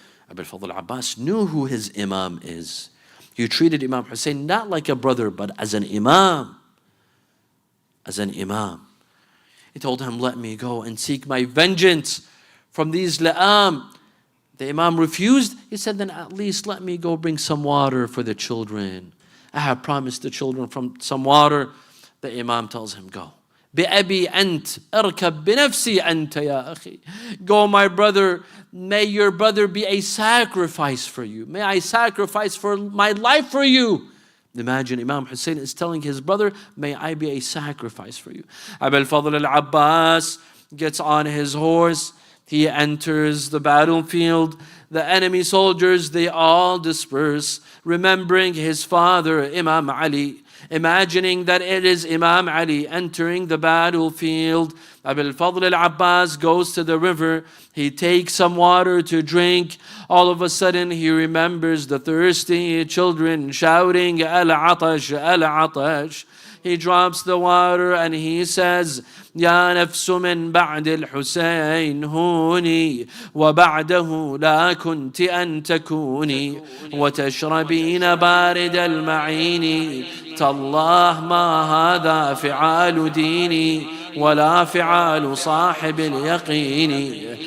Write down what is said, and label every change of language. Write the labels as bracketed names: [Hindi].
[English] Abu al-Fadl al-Abbas knew who his imam is. He treated Imam Hussein not like a brother, but as an imam. As an imam. He told him, let me go and seek my vengeance from these la'am. The imam refused. He said, then at least let me go bring some water for the children. I have promised the children from some water. The imam tells him, go. [Arabic] بأبي أنت اركب بنفسي أنت يا أخي. [English] Go, my brother, may your brother be a sacrifice for you. May I sacrifice for my life for you. Imagine Imam Hussein is telling his brother, may I be a sacrifice for you. Abu al-Fadl al-Abbas gets on his horse. He enters the battlefield. The enemy soldiers, they all disperse, remembering his father, Imam Ali, imagining that it is Imam Ali entering the battlefield. Abu al-Fadl al-Abbas goes to the river. He takes some water to drink. All of a sudden, he remembers the thirsty children shouting, Al-Atash, Al-Atash. He drops the water and he says, [Arabic] يا نفس من بعد الحسين هوني وبعده لا كنت أن تكوني وتشربين بارد المعين تالله ما هذا فعال ديني ولا فعال صاحب اليقين.